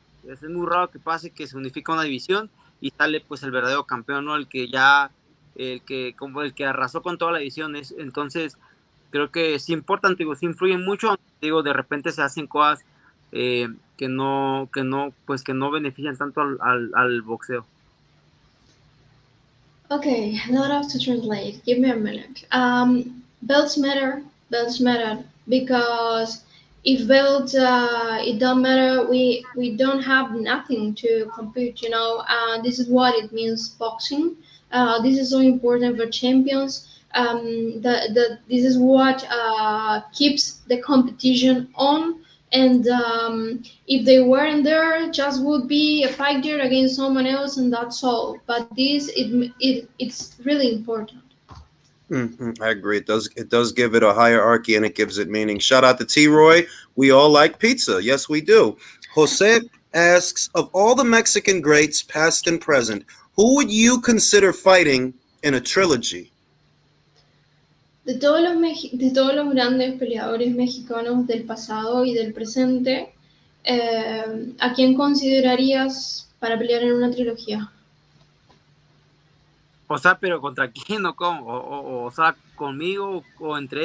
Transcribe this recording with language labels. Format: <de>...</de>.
<es>Es muy raro que pase que se unifica una división y sale pues el verdadero campeón, ¿no? El que arrasó con toda la división. Entonces, creo que sí importan, digo, sí influyen mucho, digo, de repente se hacen cosas pues que no benefician tanto al boxeo.</es> <en>Okay, not have to translate. Give me a minute. Belts matter. Belts matter because if belts it don't matter, we don't have nothing to compete. You know, this is what it means boxing. This is so important for champions. This is what keeps the competition on. And if they weren't there, just would be a fighter against someone else, and that's all. But this, it's really important. I agree. It does give it a hierarchy and it gives it meaning. Shout out to T Roy. We all like pizza. Yes, we do. Jose asks, of all the Mexican greats, past and present, who would you consider fighting in a trilogy?</en> <es>De todos los grandes peleadores mexicanos del pasado y del presente, ¿a quién considerarías para pelear en una trilogía? O sea, pero ¿contra quién o cómo? O sea, ¿conmigo o entre</es>